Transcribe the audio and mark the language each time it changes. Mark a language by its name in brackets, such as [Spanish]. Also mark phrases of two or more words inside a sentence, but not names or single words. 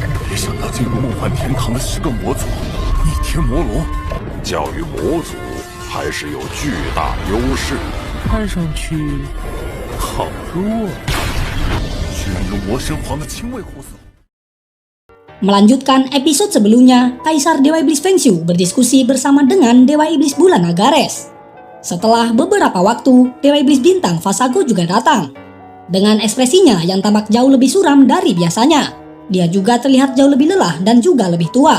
[Chinese] 没想到进入梦幻天堂的10个魔族，逆天魔龙，教育魔族还是有巨大优势。看上去好弱，居然有魔神皇的亲卫护送。 [Indonesian] Melanjutkan episode sebelumnya, Kaisar Dewa Iblis Feng Xiu berdiskusi bersama dengan Dewa Iblis Bulan Agares. Setelah beberapa waktu, Dewa Iblis Bintang Vasago juga datang. Dengan ekspresinya yang tampak jauh lebih suram dari biasanya, dia juga terlihat jauh lebih lelah dan juga lebih tua.